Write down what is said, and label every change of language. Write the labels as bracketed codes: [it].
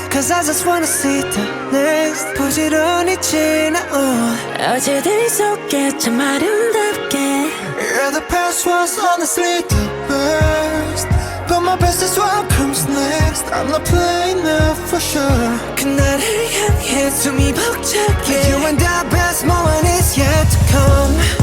[en] Cause I just wanna see the next [ko] 부지런히 지나온 어제들 속에 참 아름답게 [en] Yeah, the past was honestly the best But my best is what comes next I'm not playing now for sure [ko] 그날을 향해 숨이 벅차게 [en] You and the best moment is yet to come